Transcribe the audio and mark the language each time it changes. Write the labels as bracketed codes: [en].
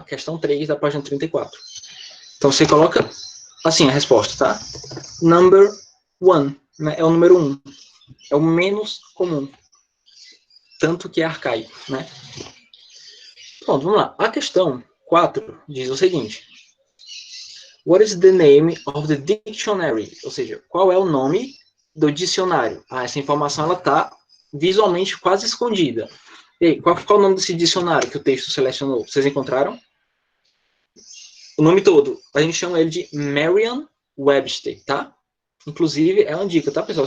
[pt] Questão 3 da página 34. Então, você coloca, assim, a resposta, tá? [en] Number 1, [pt] né? É o número 1. É o menos comum. Tanto que é arcaico, né? Pronto, vamos lá. A questão 4 diz o seguinte. [en] What is the name of the dictionary? [pt] Ou seja, qual é o nome do dicionário? Ah, essa informação ela está visualmente quase escondida. E aí, qual é o nome desse dicionário que o texto selecionou? Vocês encontraram? O nome todo. A gente chama ele de Merriam-Webster, tá? Inclusive, é uma dica, tá, pessoal?